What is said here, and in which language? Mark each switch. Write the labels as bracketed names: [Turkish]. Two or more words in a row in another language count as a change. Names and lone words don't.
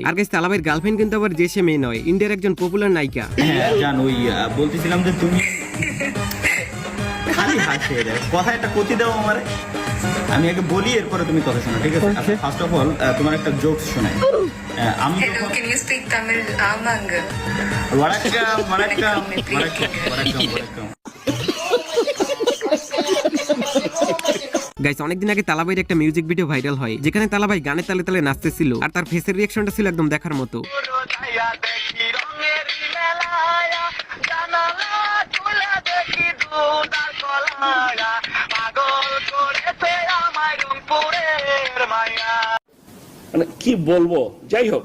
[Bangla] আর গাইস তালাবাইয়ের গার্লফ্রেন্ড কিন্তু আবার যে সে মেয়ে নয়, ইন্ডিয়ার একজন পপুলার নায়িকা। হ্যাঁ জান, ওই বলতেছিলাম যে তুমি খালি হাসে রে, কথা একটা কতি দাও আমারে, আমি আগে বলি এরপরে তুমি কথা শোনো, ঠিক আছে? [English] first of all [Bangla] তোমার একটা জোকস শোনাই। আমি [English] Hello, can you speak Tamil? Amang. [Tamil] வணக்கம் வணக்கம் வணக்கம் வணக்கம் வணக்கம்। [Bangla] গাইস অনেকদিন আগে তালাবাইয়ের একটা [English] music video [Bangla] ভাইরাল হয়, যেখানে তালাবাই গানের তালে তালে নাচতেছিল, আর তার ফেসের রিঅ্যাকশনটা ছিল একদম দেখার মতো। মানে কি বলবো, যাই হোক।